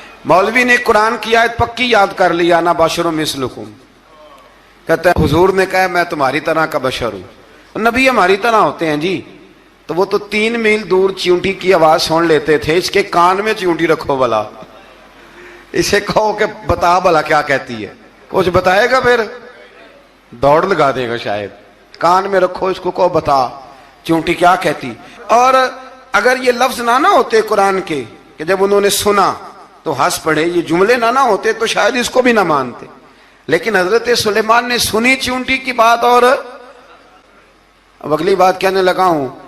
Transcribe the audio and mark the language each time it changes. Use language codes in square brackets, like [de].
[ur] مولوی نے قرآن کی آیت پکی یاد کر لی، [ar] انا بشر مثلکم. [ur] کہتا ہے حضور نے کہا میں تمہاری طرح کا بشر ہوں. نبی ہماری طرح ہوتے ہیں جی. تو وہ تو 3 میل دور چیونٹی کی آواز سن لیتے تھے. اس کے کان میں چیونٹی رکھو بلا، اسے کہو کہ بتا بلا کیا کہتی ہے. کچھ بتائے گا پھر دوڑ لگا دے گا شاید. کان میں رکھو اس کو، کہو بتا چیونٹی کیا کہتی. اور اگر یہ لفظ نہ ہوتے قرآن کے کہ جب انہوں نے سنا تو ہنس پڑے، یہ جملے نہ ہوتے تو شاید اس کو بھی نہ مانتے. لیکن حضرت سلیمان نے سنی چیونٹی کی بات. اور اب اگلی بات کہنے لگا ہوں.